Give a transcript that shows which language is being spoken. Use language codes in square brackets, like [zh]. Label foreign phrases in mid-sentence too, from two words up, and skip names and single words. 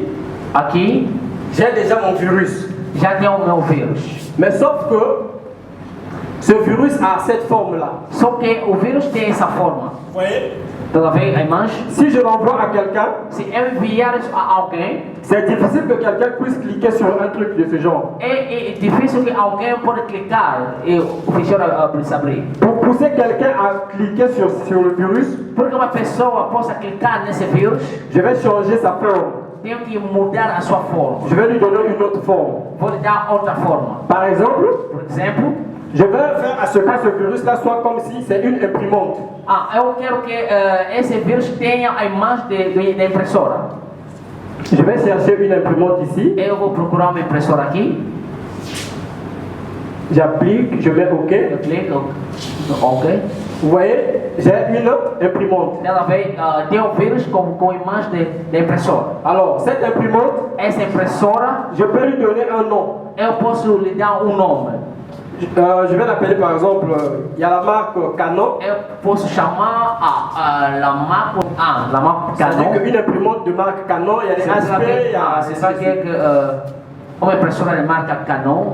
[pt] aqui, [fr] j'ai déjà mon virus. [pt] Já tenho o meu vírus. [fr] Mais sauf que ce virus a cette forme-là. [pt] Só que o vírus tem essa forma. [fr] Vous voyez? [pt] Estão a ver a imagem? [fr] Si je l'envoie à quelqu'un, [pt] se eu enviar a alguém, [fr] c'est difficile que quelqu'un puisse cliquer sur un truc de ce genre. [pt] É difícil que alguém pode clicar e o ficheiro se abrir. [fr] Pour pousser quelqu'un à cliquer sur le virus, [pt] porque uma pessoa possa clicar nesse vírus, [fr] je vais changer sa forme. [pt] Tenho que mudar a sua forma. [fr] Je vais lui donner une autre forme. [pt] Vou lhe dar outra forma. [fr] Par exemple, je vais faire à ce que ce virus-là soit comme si c'est une imprimante. [pt] Eu quero que esse vírus tenha a imagem da impressora. [fr] Je vais chercher une imprimante ici. [pt] Eu vou procurar uma impressora aqui. [fr] J'applique, je mets OK. [pt] Eu clico, OK. [fr] Vous voyez, j'ai une imprimante. [pt] Ela tem um vírus com imagem da impressora. [fr] Alors, cette imprimante, [pt] essa impressora, [fr] je peux lui donner un nom. [pt] Eu posso lhe dar nome. [fr] Je vais l'appeler par exemple, il y a la marque Canon. [pt] Eu posso chamar [fr] la marque [pt] Canon. [fr] C'est-à-dire qu'une imprimante de marque Canon, il y a des HP, il y a... C'est ça que [pt] uma impressora de marca Canon.